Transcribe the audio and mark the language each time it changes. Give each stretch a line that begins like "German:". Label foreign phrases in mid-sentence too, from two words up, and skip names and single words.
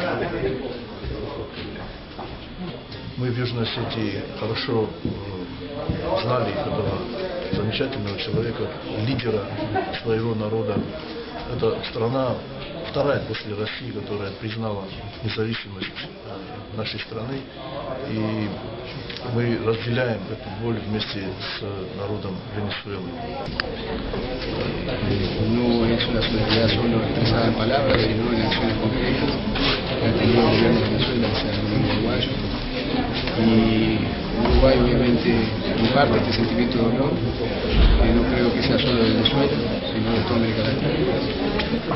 Russian: Мы в Южной Осетии хорошо знали этого замечательного человека, лидера своего народа. Это страна вторая после России, которая признала независимость нашей страны. И мы разделяем эту боль вместе с народом Венесуэлы.
Spanish: No es una solidaridad solo expresada en palabras, sino en acciones concretas que ha tenido el gobierno de Venezuela hacia el gobierno uruguayo. Y Uruguay obviamente comparte este sentimiento de dolor, que no creo que sea solo de Venezuela, sino de toda América Latina.